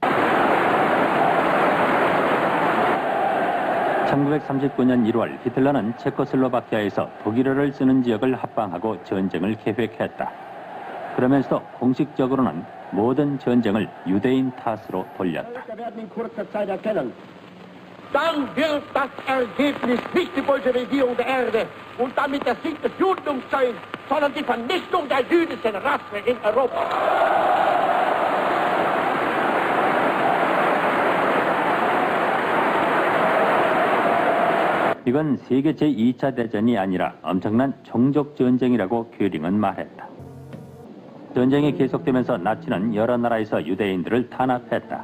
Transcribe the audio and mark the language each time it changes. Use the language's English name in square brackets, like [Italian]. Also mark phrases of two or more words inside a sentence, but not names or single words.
[Korean] 1939년 1월 히틀러는 체코슬로바키아에서 독일어를 쓰는 지역을 합방하고 전쟁을 계획했다. 그러면서도 공식적으로는 모든 전쟁을 유대인 탓으로 돌렸다. [German] Dann wird das Ergebnis nicht die Bolschewikierung der Erde und damit der Sieg des Judentums sein, sondern die Vernichtung der jüdischen Rasse in Europa. [Korean] 이건 세계 제2차 대전이 아니라 엄청난 종족 전쟁이라고 궤링은 말했다. 전쟁이 계속되면서 나치는 여러 나라에서 유대인들을 탄압했다.